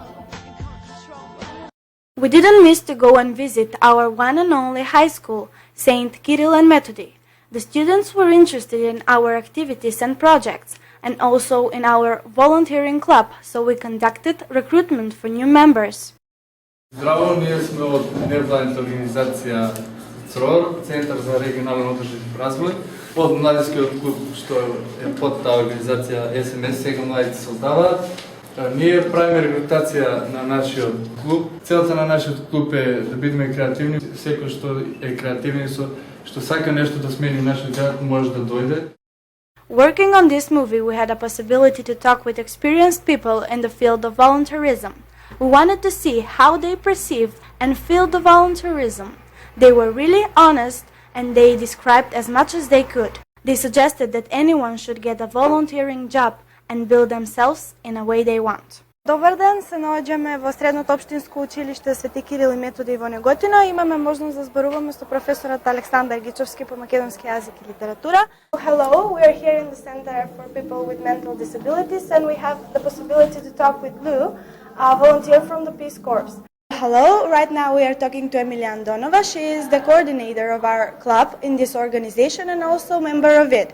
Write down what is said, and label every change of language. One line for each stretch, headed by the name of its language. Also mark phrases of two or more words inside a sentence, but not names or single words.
English: We didn't miss to go and visit our one and only high school, St. Kirill and Methody. The students were interested in our activities and projects and also in our volunteering club, so we conducted recruitment for new members.
Macedonian: Здраво, ние сме от невладната организација ЦРОР, Центар за регионален одржив развој, од младинскиот клуб што е под таа организација СМС, сега младите создаваат. Ние правиме регрутација на нашиот клуб. Целта на нашиот клуб е да бидеме креативни. Секој што е креативен, што сака нешто да смени нашиот град, може да дојде.
English: Working on this movie, we had a possibility to talk with experienced people in the field of volunteerism. We wanted to see how they perceived and feel the volunteerism. They were really honest and they described as much as they could. They suggested that anyone should get a volunteering job and build themselves in a way they want.
Macedonian: Добар ден, се наоѓаме во Средното општинско училиште Свети Кирил и Методи во Неготино. Имаме можност да зборуваме со професорот Александар Гичовски по македонски јазик и литература.
English: Hello, we are here in the Center for People with Mental Disabilities and we have the possibility to talk with Lou, a volunteer from the Peace Corps. Hello, right now we are talking to Emilia Andonova. She is the coordinator of our club in this organization and also member of it.